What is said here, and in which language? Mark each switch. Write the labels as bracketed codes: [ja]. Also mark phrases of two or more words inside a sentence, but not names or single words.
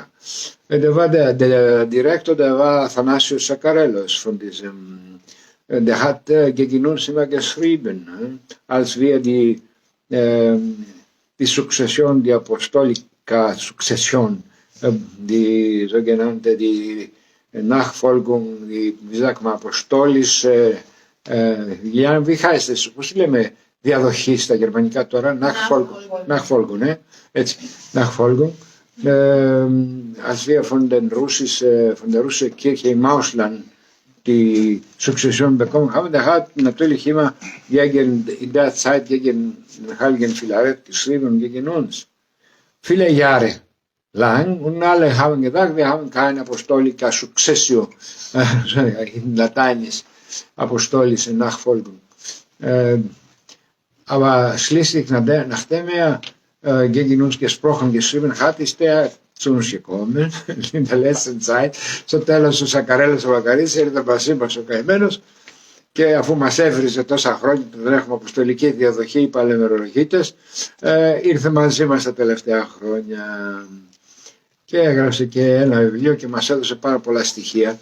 [de] Der war der Direktor, der war Athanasios Sakarellos von diesem, der hat gegen uns immer geschrieben, als wir die Sukzession, die Apostolika Sukzession, die sogenannte, die Nachfolgung, die, wie sagt man, apostolische, wie heißt es, [el] πώς λέμε, διαδοχή στα γερμανικά τώρα, Nachfolgung, έτσι, [de] Nachfolgung, als wir von der russischen Kirche im Ausland die Sukzession bekommen haben, der hat natürlich immer in der Zeit gegen den Heiligen Philaret geschrieben, gegen uns. Viele Jahre lang und alle haben gedacht, wir haben keine [la] Apostolika Successio, [de] in Latein ist apostolische Nachfolgung. Aber schließlich, nachdem er gegen uns gesprochen, geschrieben hat, ist er zu uns gekommen in der letzten Zeit. [el] Στο τέλος ο Σακαρέλος ο Βακαρής ήρθε μαζί μας ο καημένος και αφού μας έβριζε τόσα χρόνια που δεν έχουμε αποστολική διαδοχή, οι παλαιμερολογίτες, ήρθε μαζί μας τα τελευταία χρόνια και έγραψε και ένα βιβλίο και μας έδωσε πάρα πολλά στοιχεία.